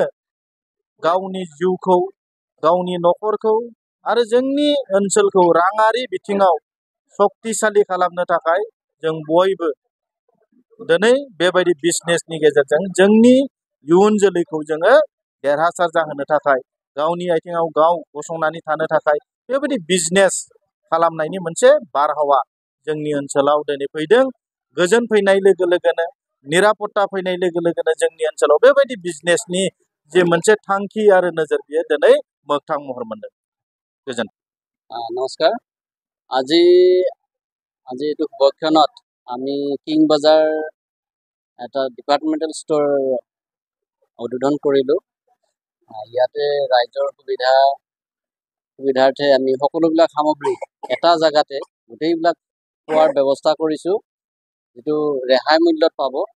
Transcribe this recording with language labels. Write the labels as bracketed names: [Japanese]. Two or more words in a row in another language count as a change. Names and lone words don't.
[Bodo] गावनि जिउखौ, गावनि न'खरखौ आरो जोंनि ओनसोलखौ राङारि बिथिङाव सक्तिशालि खालामनो थाखाय जों बयबो दिनै बेबायदि बिजनेसनि गेजेरजों जोंनि इयुन जोलैखौ जोङो देरहासार जाहोनो थाखाय, गावनि आथिङाव गाव गसंनानै थानो थाखाय बेबायदि बिजनेस खालामनायनि मोनसे बारहावा जोंनि ओनसोलाव दिनै फैदों। गोजोन फैनाय लोगो लोगोनो, निरापत्ता फैनाय लोगो लोगोनो जोंनि ओनसोलाव बेबायदि बिजनेसनि जे मोनसे थांखि आरो नोजोर बियो दिनै मोगथां महर मोनदों। गोजोन। [Assamese] নমস্কাৰ। আজি এইটো শুভক্ষণত আমি কিং বাজাৰ এটা [English] departmental store [Assamese] উদ্বোধন কৰিলোঁ। ইয়াতে ৰাইজৰ সুবিধাৰ্থে আমি সকলোবিলাক সামগ্ৰী এটা জেগাতে গোটেইবিলাক পোৱাৰ ব্যৱস্থা কৰিছোঁ, যিটো ৰেহাই মূল্যত পাব।